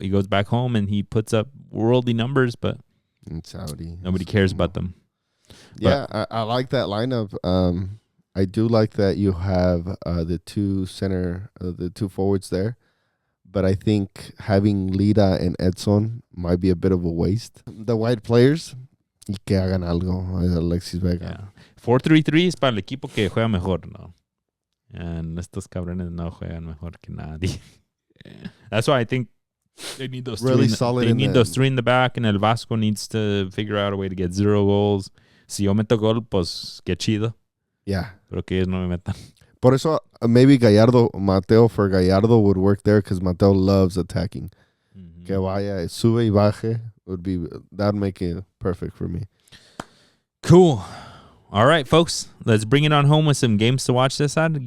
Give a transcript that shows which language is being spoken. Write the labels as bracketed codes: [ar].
[en] He goes back home and he puts up worldly numbers, but nobody cares about them. Yeah, I like that lineup. I do like that you have the 2 forwards there, but I think having Lira and Edson might be a bit of a waste. The white players, [es] y que hagan algo, [en] Alexis Vega. Yeah. [es] 4-3-3 es para el equipo que juega mejor, ¿no? And estos cabrones no juegan mejor que nadie. [en] That's why I think they need those really 3. Solid. They need those 3 in the back, and El Vasco needs to figure out a way to get 0 goals. [es] Si yo meto gol, pues qué chido. [en] Yeah. [es] Pero que ellos no me metan. Por eso [en] maybe Mateo for Gallardo would work there because Mateo loves attacking. Mm-hmm. [es] Que vaya, sube y baje [en] that'd make it perfect for me. Cool. All right, folks, let's bring it on home with some games to watch this side.